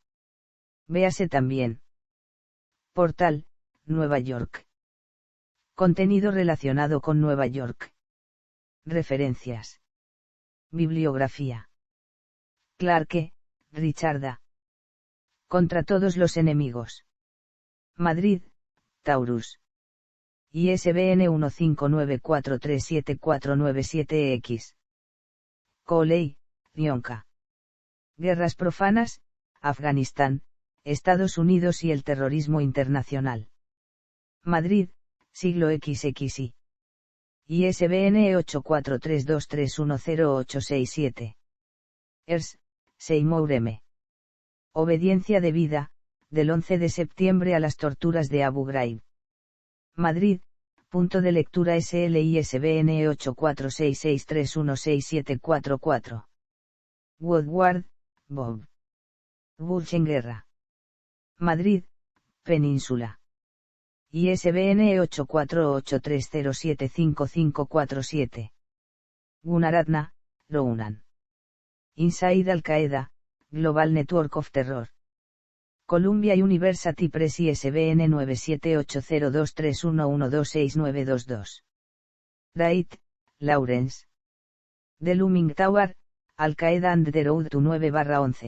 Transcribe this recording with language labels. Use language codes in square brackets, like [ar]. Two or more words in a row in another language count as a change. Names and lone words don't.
[es] Véase también. Portal, Nueva York. Contenido relacionado con Nueva York. Referencias. Bibliografía. Clarke, Richard A. Contra todos los enemigos. Madrid, Taurus. ISBN 1594374997X. Coley, Dionca. Guerras profanas, Afganistán, Estados Unidos y el terrorismo internacional. Madrid, siglo XXI. ISBN 8432310867. Ers, Seymour M. Obediencia debida, del 11 de septiembre a las torturas de Abu Ghraib. Madrid, punto de lectura SLISBN 8466316744. Woodward, Bob. Bush en guerra. Madrid, Península. ISBN 8483075547. Gunaratna, Rounan. [en] Inside Al-Qaeda, Global Network of Terror. Columbia University Press ISBN 9780231126922. [es] Wright, Lawrence. [en] The Looming Tower, Al-Qaeda and the Road to 9/11.